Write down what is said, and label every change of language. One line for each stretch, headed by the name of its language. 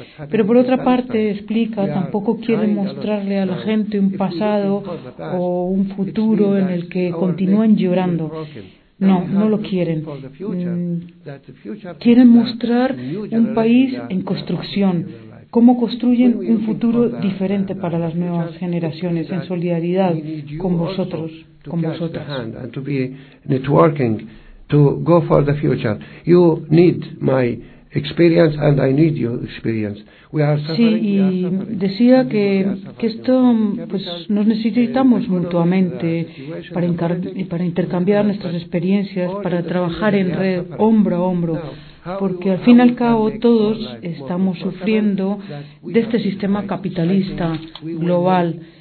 Spanish: Pero por otra parte, explica, tampoco quiere mostrarle a la gente un pasado o un futuro en el que continúen llorando. No, no lo quieren. Quieren mostrar un país en construcción. ¿Cómo construyen un futuro diferente para las nuevas generaciones en solidaridad con vosotros, con vosotras?
English: To be networking, to go for the future. You need my experience and I need your experience.
Spanish: Sí, y decía que esto, pues nos necesitamos mutuamente para intercambiar nuestras experiencias, para trabajar en red, hombro a hombro, porque al fin y al cabo todos estamos sufriendo de este sistema capitalista global,